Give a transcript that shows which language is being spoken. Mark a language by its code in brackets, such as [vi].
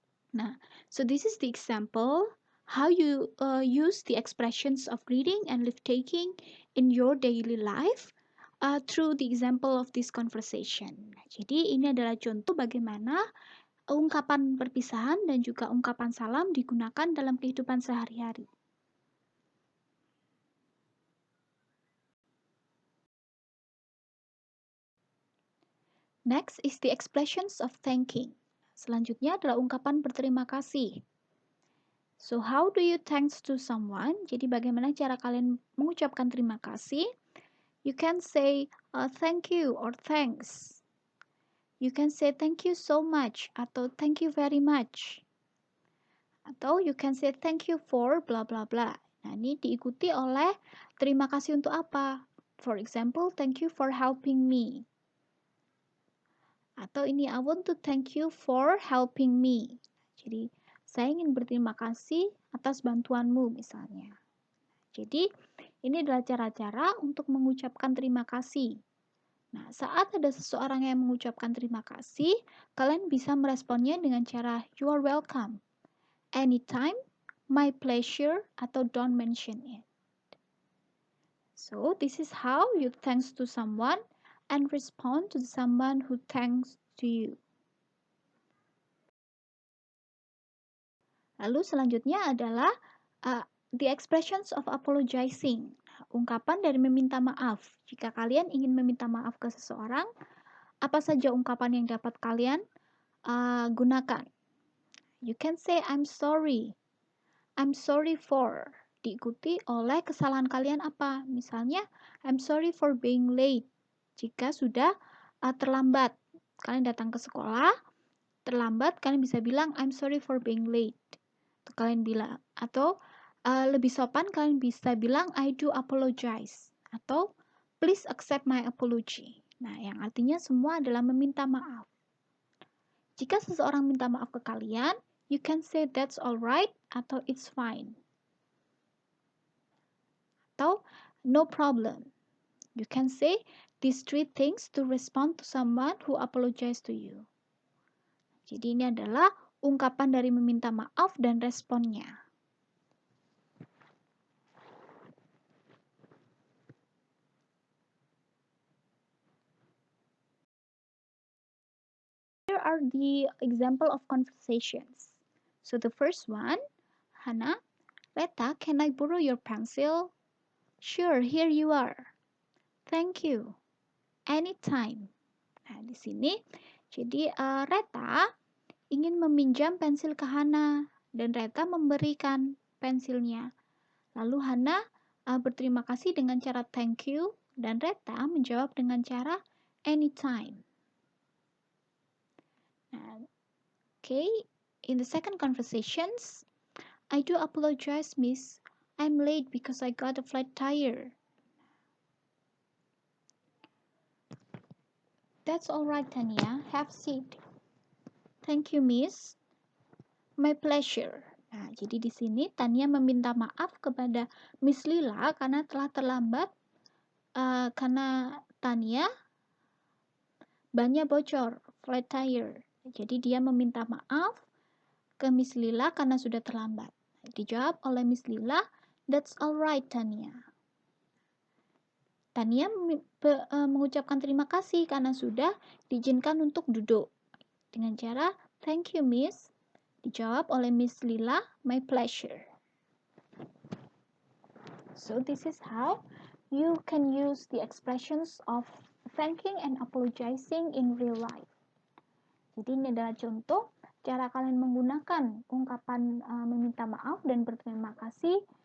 [en] Nah, so this is the example how you use the expressions of greeting and leave taking in your daily life through the example of this conversation. [id] Jadi ini adalah contoh bagaimana ungkapan perpisahan dan juga ungkapan salam digunakan dalam kehidupan sehari-hari. [en] Next is the expressions of thanking. [id] Selanjutnya adalah ungkapan berterima kasih. [en] So how do you thanks to someone? [id] Jadi bagaimana cara kalian mengucapkan terima kasih? [en] You can say thank you or thanks. You can say thank you so much atau thank you very much. Atau you can say thank you for bla bla bla. [id] Nah, ini diikuti oleh terima kasih untuk apa? [en] For example, thank you for helping me. [id] Atau ini [en] I want to thank you for helping me. [id] Jadi, saya ingin berterima kasih atas bantuanmu misalnya. Jadi, ini adalah cara-cara untuk mengucapkan terima kasih. Nah, saat ada seseorang yang mengucapkan terima kasih, kalian bisa meresponnya dengan cara [en] you are welcome, anytime, my pleasure, [id] atau [en] don't mention it. So, this is how you thanks to someone and respond to someone who thanks to you. [id] Lalu selanjutnya adalah [en] the expressions of apologizing. [id] Ungkapan dari meminta maaf. Jika kalian ingin meminta maaf ke seseorang, apa saja ungkapan yang dapat kalian gunakan? [en] You can say I'm sorry. I'm sorry for. [id] Diikuti oleh kesalahan kalian apa? [en] Misalnya, I'm sorry for being late. [id] Jika sudah terlambat, kalian datang ke sekolah, terlambat, kalian bisa bilang [en] I'm sorry for being late. [id] Kalian bilang, atau lebih sopan kalian bisa bilang [en] I do apologize [id] atau [en] please accept my apology. [id] Nah, yang artinya semua adalah meminta maaf. Jika seseorang minta maaf ke kalian, [en] you can say that's alright atau it's fine. Atau no problem. You can say these three things to respond to someone who apologize to you. [id] Jadi ini adalah ungkapan dari meminta maaf dan responnya. [en] Here are the example of conversations. So the first one, Hana, Reta, can I borrow your pencil? Sure, here you are. Thank you. Anytime. [id] Nah, di sini, jadi Reta ingin meminjam pensil ke Hana dan Reta memberikan pensilnya. Lalu Hana berterima kasih dengan cara [en] thank you [id] dan Reta menjawab dengan cara [en] anytime. Okay, in the second conversations, I do apologize, miss. I'm late because I got a flat tire. That's all right, Tania. Have a seat. Thank you, miss. My pleasure. [id] Nah, jadi di sini Tania meminta maaf kepada Miss Lila karena telah terlambat karena Tania bannya bocor, flat tire. Jadi dia meminta maaf ke Miss Lila karena sudah terlambat. Dijawab oleh Miss Lila, [en] that's alright Tania. [id] Tania mengucapkan terima kasih karena sudah diizinkan untuk duduk. Dengan cara, [en] thank you Miss. [id] Dijawab oleh Miss Lila, [en] my pleasure. So this is how you can use the expressions of thanking and apologizing in real life. [id] Jadi ini adalah contoh cara kalian menggunakan ungkapan meminta maaf dan berterima kasih